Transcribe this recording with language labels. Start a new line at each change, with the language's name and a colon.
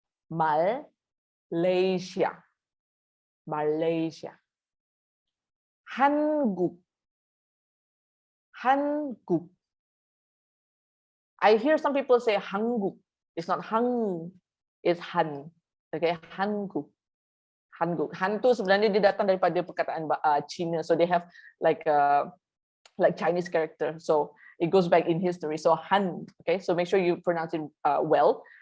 English: Malaysia. Malaysia. Hanguk. Hanguk. I hear some people say Hanguk. It's not Hang, it's Han. Okay, Hanguk. Hanguk.
Malay: Han tu sebenarnya dia datang daripada perkataan Cina.
English: So they have like Chinese character. So it goes back in history. So Han. Okay, so make sure you pronounce it well.